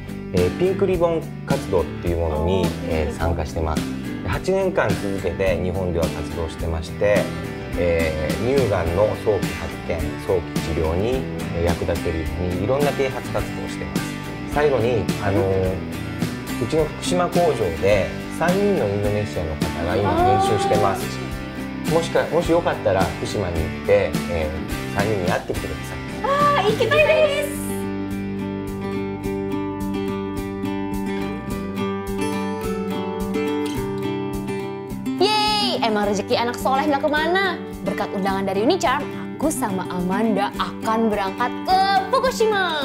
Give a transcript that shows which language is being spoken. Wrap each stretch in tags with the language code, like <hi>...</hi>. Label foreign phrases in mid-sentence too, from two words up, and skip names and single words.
<ja>ピンクリボン活動っていうものに、参加してます。8年間続けて日本では活動してまして、乳がんの早期発見、早期治療に役立てるようにいろんな啓発活動をしています。最後にうちの福島工場で3人のインドネシアの方が今練習してます。もしよかったら福島に行って、3人に会ってきてください。行きたいです。</ja> <id>Yeay, emang rezeki anak soleh nggak kemana. Berkat undangan dari Unicharm, aku sama Amanda akan berangkat ke Fukushima.</id>